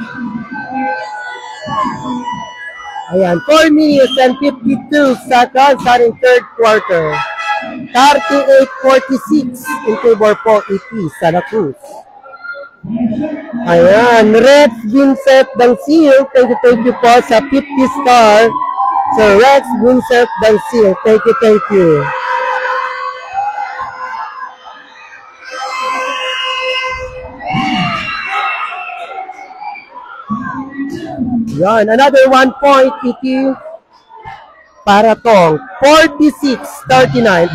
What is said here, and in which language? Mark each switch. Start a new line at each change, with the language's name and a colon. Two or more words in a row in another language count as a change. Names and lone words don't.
English: Ayan, 4 minutes and 52 seconds starting third quarter. 38-46 in favor po EP Santa Cruz. Ayan, Rex Vincent Dangsil, thank you
Filipino: po sa 50 star.
English: So Rex Vincent Dangsil, thank you. Yan, another 1 point, EQ.
Filipino: Para tong 46-39.